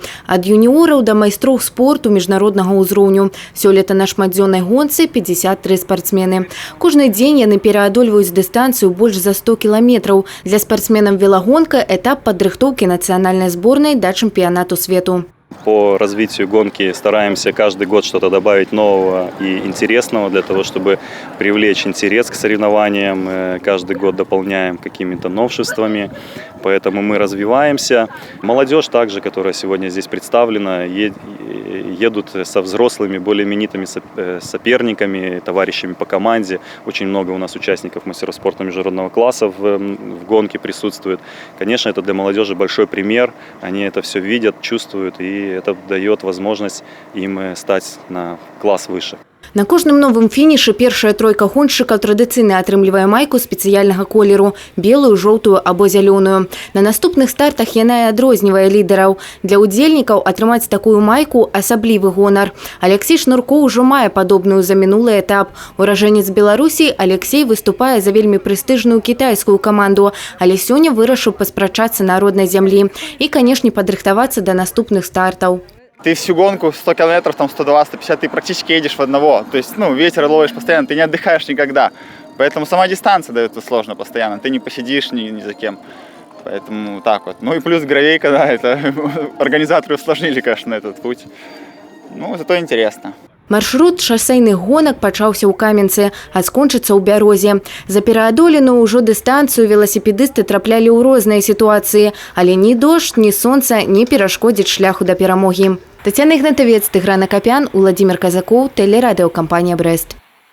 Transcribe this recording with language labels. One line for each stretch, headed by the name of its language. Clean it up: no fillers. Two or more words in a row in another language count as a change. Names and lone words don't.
Belarusian: Ад юніораў да майстроў спорту міжнароднага ўзроўню. Сёлета на шматдзённай гонцы 53 спартсмены. Кожны дзень яны пераадольваюць дыстанцыю больш за 100 кіламетраў. Для спартсменаў велагонка этап падрыхтоўкі нацыянальнай зборнай да чэмпіянату свету.
Russian: По развитию гонки стараемся каждый год что-то добавить нового и интересного для того, чтобы привлечь интерес к соревнованиям. Каждый год дополняем какими-то новшествами, поэтому мы развиваемся. Молодежь также, которая сегодня здесь представлена, едут со взрослыми, более именитыми соперниками, товарищами по команде. Очень много у нас участников мастеров спорта международного класса в гонке присутствует. Конечно, это для молодежи большой пример. Они это все видят, чувствуют, и это дает возможность им стать на класс выше.
Belarusian: На кожным новым фінішы першая тройка гоншчыкаў традыцыйна атрымлівае майку спецыяльнага колеру – белую, жоўтую або зялёную. На наступных стартах яна і адрознівае лідараў. Для удзельнікаў атрымаць такую майку – асаблівы гонар. Алексей Шнурко ўжо мае падобную за мінулы этап. Уражэнец Беларусі Алексей выступае за вельмі прэстыжную кітайскую каманду, але сёння вырашыў паспрачацца на роднай зямлі і, канешне, падрыхтавацца да наступных стартаў.
Russian: Ты всю гонку 100 километров, там 120, 150, ты практически едешь в одного. То есть, ветер ловишь постоянно, ты не отдыхаешь никогда. Поэтому сама дистанция дает сложно постоянно. Ты не посидишь ни за кем. Поэтому так вот. Ну и плюс гравейка, да, это организаторы усложнили, конечно, этот путь. Зато интересно.
Belarusian: Маршрут шасейных гонак пачаўся ў Каменцы, а скончыцца ў Бярозе. За пераадоленую ўжо дыстанцыю веласіпедысты траплялі ў розныя сітуацыі, але ні дождж, ні сонца не перашкодзіць шляху да перамогі. Тацяна Ігнатавец, Тыгран Акапян, Уладзімір Казакоў, тэлерадыёкампанія «Брэст».